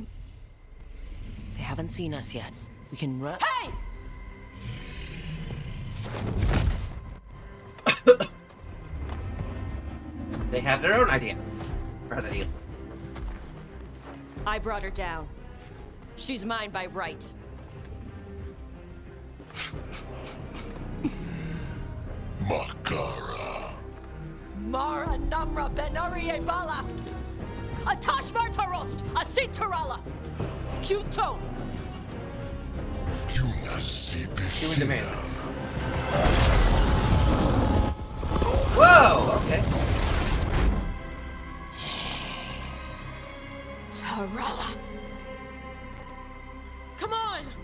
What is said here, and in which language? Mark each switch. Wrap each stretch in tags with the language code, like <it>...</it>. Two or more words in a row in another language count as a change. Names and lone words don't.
<en>They haven't seen us yet. We can run. Hey! They have their own idea for how to deal. I brought her down. She's mine by right. Makara. Mara Namra Benari Bala! Atash Martarost! Asit Tarala! Kuto! Doing the man. Whoa! Okay. Tarala! Come on!</en>